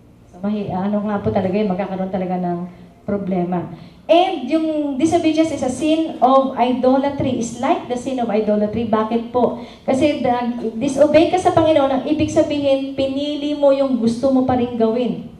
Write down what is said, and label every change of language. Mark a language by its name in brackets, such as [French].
[Filipino] So, nga po talaga yun, magkakaroon talaga ng problema. [English] And yung disobedience is a sin of idolatry. Is like the sin of idolatry. [Filipino] Bakit po? Kasi disobey ka sa Panginoon, ang ibig sabihin, pinili mo yung gusto mo pa rin gawin.